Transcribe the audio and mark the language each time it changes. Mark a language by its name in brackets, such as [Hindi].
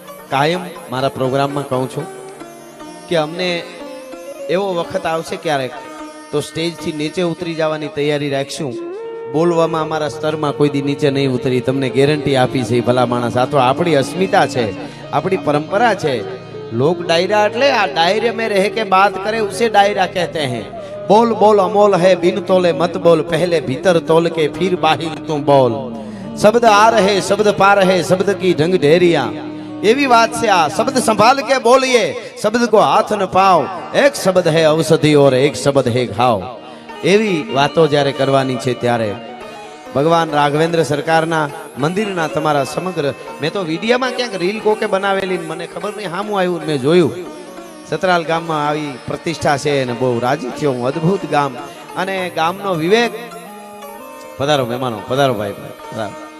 [Gujarati] કાયમ મારા પ્રોગ્રામમાં કહું છું કે અમને એવો વખત આવશે ક્યારેક તો સ્ટેજથી નીચે ઉતરી જવાની તૈયારી રાખશું. બોલવામાં અમારા સ્તરમાં કોઈ દી નીચે નહીં ઉતરી, તમને ગેરંટી આપી છે. ભલા માણસ, આ તો આપણી અસ્મિતા છે, આપણી પરંપરા છે. [Hindi] लोग डायरा [Gujarati] એટલે આ [Hindi] डायरे में रह के बात करे उसे डायरा कहते हैं. बोल बोल अमोल है बिन तोले मत बोल, पहले भीतर तोल के फिर बाहिर तुम बोल. शब्द आ रहे शब्द पा रहे शब्द की ढंग ढेरिया. [Gujarati] એવી વાત છે આ. [Hindi] શબ્દ સંભાળ કે બોલીએ, શબ્દ को हाथ न पाओ. एक शब्द है औषधि और एक शब्द है घाव. [Gujarati] એવી વાતો જ્યારે કરવાની છે ત્યારે ભગવાન રાઘવેન્દ્ર સરકારના મંદિરના તમારા સમગ્ર, મેં તો વિડીયોમાં ક્યાંક રીલ કોકે બનાવેલી, મને ખબર નહીં સામું આવ્યું, મેં જોયું. સતરાલ ગામમાં આવી પ્રતિષ્ઠા છે અને બહુ રાજી થયો હું. અદ્ભુત ગામ અને ગામનો વિવેક. પધારો મહેમાનો, પધારો ભાઈ, પધારો.